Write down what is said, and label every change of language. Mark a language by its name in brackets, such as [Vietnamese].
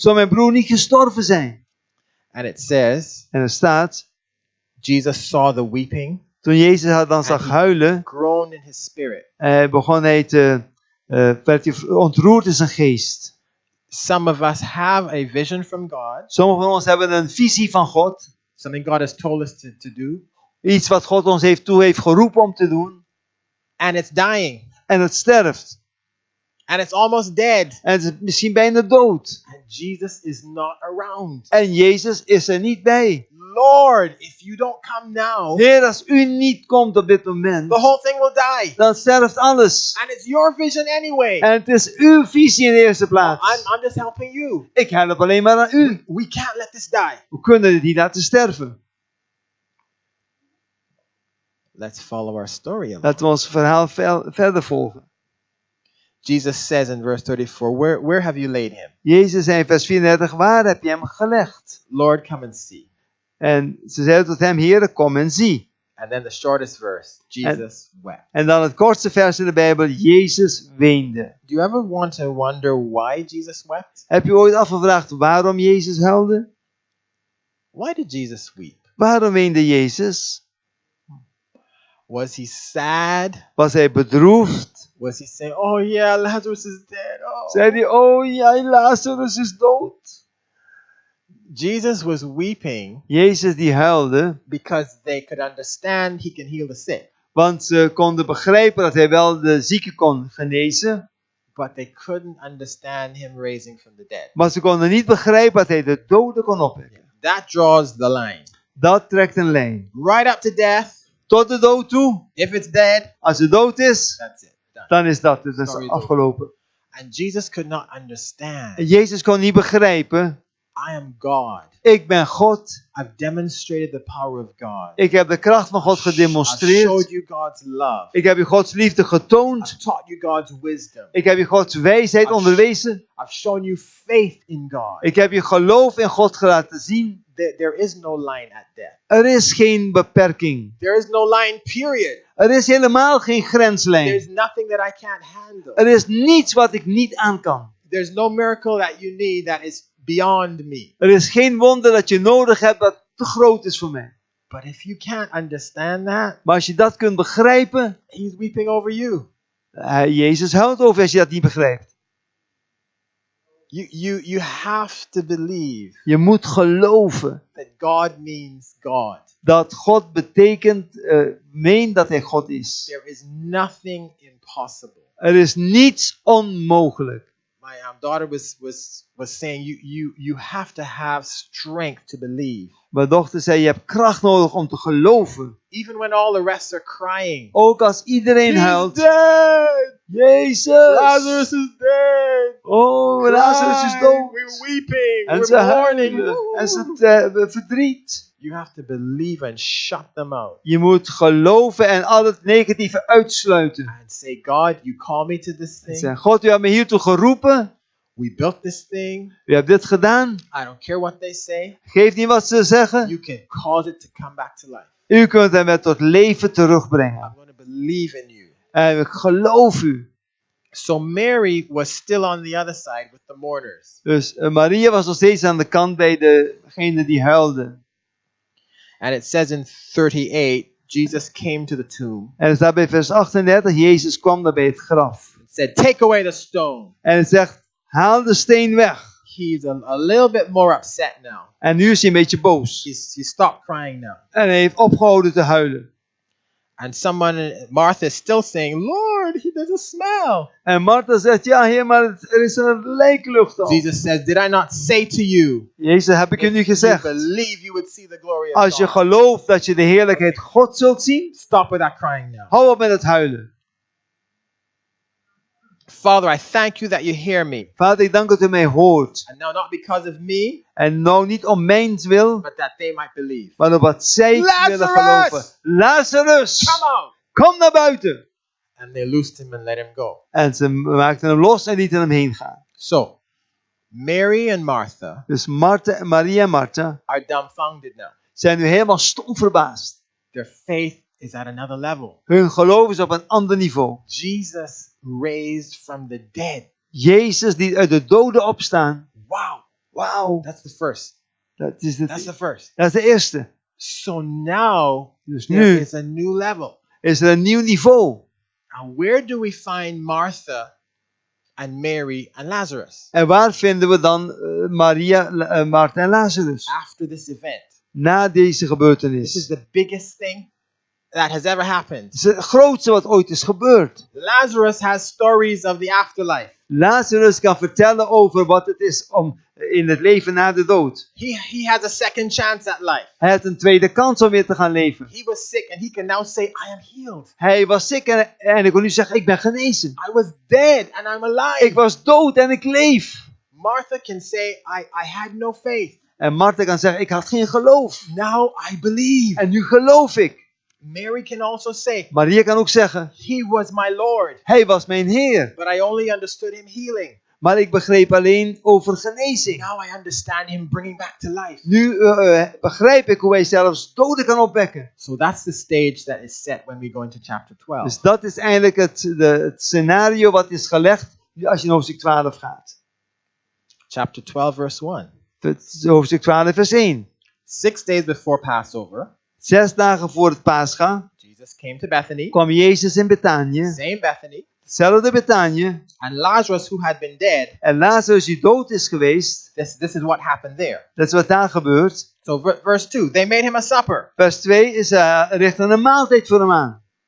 [Dutch] zou mijn broer niet gestorven zijn. [English] And it says, [Dutch] En er staat, [English] Jesus saw the weeping, [Dutch] toen Jezus haar dan zag huilen, [English] groaned in his spirit. [Dutch] begon hij werd hij ontroerd in zijn geest. [English] Some of us have a vision from God, [Dutch] Sommigen van ons hebben een visie van God. [English] something God has told us to do, [Dutch] Iets wat God ons heeft geroepen om te doen. [English] and it's dying, [Dutch] En het sterft. [English] and it's almost dead, [Dutch] En het is misschien bijna dood. [English] and Jesus is not around. [Dutch] En Jezus is er niet bij. [English] Lord, if you don't come now, [Dutch] Heer, als u niet komt op dit moment, [English] the whole thing will die. [Dutch] dan sterft alles. [English] And it's your vision anyway. [Dutch] En het is uw visie in de eerste plaats. [English] I'm just helping you. [Dutch] Ik help alleen maar aan u. [English] We can't let this die. [Dutch] We kunnen dit niet laten sterven. [English] Let's follow our story along. [Dutch] Laten we ons verhaal verder volgen. [English] Jesus says in verse 34, where have you laid him? [Dutch] Jezus zei in vers 34, waar heb je hem gelegd? [English] Lord, come and see. [Dutch] En ze zeiden tot hem, Heere, kom en zie. [English] And then the shortest verse, Jesus wept. [Dutch] En dan het kortste vers in de Bijbel, Jezus weende. [English] Do you ever want to wonder why Jesus wept? [Dutch] Heb je ooit afgevraagd waarom Jezus huilde? [English] Why did Jesus weep? [Dutch] Waarom weende Jezus? [English] Was he sad? [Dutch] Was hij bedroefd? [English] Was he saying, oh yeah, Lazarus is dead? Oh. [Dutch] Zei hij, oh ja, Lazarus is dood. [English] Jesus was weeping [Dutch] Jezus die huilde, [English] because they could understand he can heal the sick, [Dutch] want ze konden begrijpen dat hij wel de zieken kon genezen. [English] but they couldn't understand him raising from the dead. [Dutch] Maar ze konden niet begrijpen dat hij de doden kon opwekken. [English] That draws the line. [Dutch] Dat trekt een lijn. [English] Right up to death. [Dutch] Tot de dood toe. [English] If it's dead, [Dutch] Als het dood is, [English] that's it. Done. [Dutch] dan is dat het is [English] Story is [Dutch] afgelopen. [English] And Jesus could not understand. [Dutch] En Jezus kon niet begrijpen, [English] I am God. [Dutch] ik ben God. [English] I've demonstrated the power of God. [Dutch] Ik heb de kracht van God [English] I've showed [Dutch] gedemonstreerd. [English] you God's love. [Dutch] Ik heb je Gods liefde getoond. [English] I've taught you God's wisdom. [Dutch] Ik heb je Gods wijsheid [English] I've [Dutch] onderwezen. [English] I've shown you faith in God. [Dutch] Ik heb je geloof in God laten zien. [English] There is no line at death. [Dutch] Er is geen beperking. [English] There is no line, period. [Dutch] Er is helemaal geen grenslijn. [English] There's nothing that I can't handle. [Dutch] Er is niets wat ik niet aan kan. [English] There's no miracle that you need that is beyond me. [Dutch] Er is geen wonder dat je nodig hebt dat te groot is voor mij. [English] But if you can't understand that, [Dutch] Maar als je dat kunt begrijpen, [English] He's weeping over you. [Dutch] Jezus huilt over als je dat niet begrijpt. [English] You have to believe [Dutch] Je moet geloven [English] that God means God. [Dutch] dat God betekent, meent dat hij God is. [English] There is nothing impossible. [Dutch] Er is niets onmogelijk. [English] My daughter was saying you have to have strength to believe. [Dutch] Mijn dochter zei, je hebt kracht nodig om te geloven. [English] Even when all the rest are crying. [Dutch] Ook als iedereen [English] He's [Dutch] huilt. [English] dead! [Dutch] Jezus! [English] Lazarus is dead! [Dutch] Oh, Lazarus is [English] Crying, [Dutch] dood. [English] we're weeping. [Dutch] En [English] We're [Dutch] ze [English] mourning. [Dutch] huilen. En ze verdriet. [English] You have to believe and shut them out. [Dutch] Je moet geloven en al het negatieve uitsluiten. [English] And say, God, you call me to this [Dutch] En [English] thing. [Dutch] zeggen, God, u hebt me hiertoe geroepen. [English] We built this thing. [Dutch] U hebt dit gedaan. [English] I don't care what they say. [Dutch] Geef niet wat ze zeggen. [English] You can cause it to come back to life. [Dutch] U kunt hem weer tot leven terugbrengen. [English] I'm going to believe in you. [Dutch] En ik geloof u. [English] So Mary was still on the other side with the mourners. [Dutch] Dus Maria was nog steeds aan de kant bij degene die huilden. [English] And it says in 38, Jesus came to the tomb. [Dutch] En het staat bij vers 38, Jezus kwam daar bij het graf. [English] It said, take away the stone. [Dutch] En het zegt, haal de steen weg. [English] He's a little bit more upset now. [Dutch] En nu is hij een beetje boos. [English] He stopped crying now. [Dutch] En hij heeft opgehouden te huilen. [English] And Martha is still saying, Lord, there's a smell. [Dutch] En Martha zegt, ja heer, maar er is een lijklucht al. [English] Jesus says, did I not say to you? [Dutch] Jezus, heb ik u nu [English] If you [Dutch] gezegd. [English] believe you would see the glory of [Dutch] Als je [English] God. [Dutch] gelooft dat je de heerlijkheid God zult zien, [English] Stop with that crying now. [Dutch] hou op met het huilen. [English] Father, I thank you that you hear me. [Dutch] Vader, ik dank dat u mij hoort. [English] And now not because of me, [Dutch] En nou niet om mijn wil, [English] but that they might believe. [Dutch] maar om wat zij willen [English] Lazarus! [Dutch] geloven. Lazarus, [English] Come out! [Dutch] kom naar buiten. [English] And they loosed him and let him go. [Dutch] En ze maakten hem los en lieten hem heen gaan. [English] So, Mary and Martha [Dutch] Dus Maria en Martha [English] are dumbfounded now. [Dutch] zijn nu helemaal stom verbaasd. [English] Their faith is at another level. [Dutch] Hun geloof is op een ander niveau. [English] Jesus raised from the dead. [Dutch] Jezus die uit de doden opstaan. [English] Wow. [Dutch] Wauw. [English] That's the first. [Dutch] Dat is [English] the first. [Dutch] de eerste. [English] So now [Dutch] Dus [English] there [Dutch] nu [English] is a new level. [Dutch] is er een nieuw niveau. [English] Now where do we find Martha and Mary and Lazarus? [Dutch] En waar vinden we dan Maria, Martha en Lazarus? [English] After this event. [Dutch] Na deze [English] This [Dutch] gebeurtenis. [English] is the biggest thing that has ever happened. [Dutch] Het is het grootste wat ooit is gebeurd. [English] Lazarus has stories of the afterlife. [Dutch] Lazarus kan vertellen over wat het is om in het leven na de dood. [English] He has a second chance at life. [Dutch] Hij had een tweede kans om weer te gaan leven. [English] He was sick and he can now say, I am healed. [Dutch] Hij was ziek en ik kon nu zeggen, ik ben genezen. [English] I was dead and I'm alive. [Dutch] Ik was dood en ik leef. [English] Martha can say, I had no faith. [Dutch] En Martha kan zeggen, ik had geen geloof. [English] Now I believe. [Dutch] En nu geloof ik. [English] Mary can also say, [Dutch] Maria kan ook zeggen, [English] He was my Lord, [Dutch] hij was mijn Heer. [English] but I only understood him healing. [Dutch] Maar ik begreep alleen over genezing. [English] Now I understand him bringing back to life. [Dutch] Nu begrijp ik hoe hij zelfs doden kan opwekken. [English] So that's the stage that is set when we go into chapter 12. [Dutch] Dus dat is eigenlijk het scenario wat is gelegd als je naar hoofdstuk 12 gaat. [English] Chapter 12, verse 1. [Dutch] Hoofdstuk 12 vers 1. [English] 6 days before Passover, [Dutch] 6 dagen voor het Pascha [English] Jesus came to Bethany, [Dutch] kwam Jezus in Betanië. [English] same Bethany, [Dutch] Hetzelfde Betanië. [English] and Lazarus, who had been dead, [Dutch] En Lazarus die dood is geweest. [English] this is what happened there. [Dutch] Dat is wat daar gebeurt. [English] So verse 2, they made him a supper, [Dutch] Vers 2 is richten een maaltijd voor hem aan.